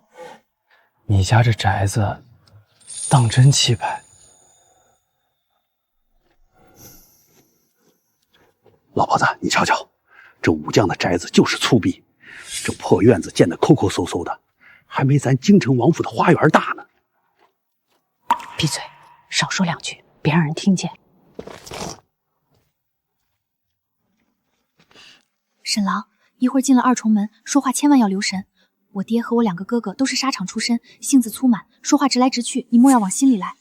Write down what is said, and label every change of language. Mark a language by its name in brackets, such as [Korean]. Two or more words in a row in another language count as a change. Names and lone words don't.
[Chinese] 你家這宅子，當真氣派。老婆子，你瞧瞧，這武將的宅子就是粗鄙，這破院子建得摳摳嗖嗖的，還沒咱京城王府的花園大呢。閉嘴，少說兩句，別讓人聽見。沈郎，一會兒進了2重門，說話千萬要留神。我爹和我2個哥哥都是沙場出身，性子粗滿，說話直來直去，你莫要往心裡來。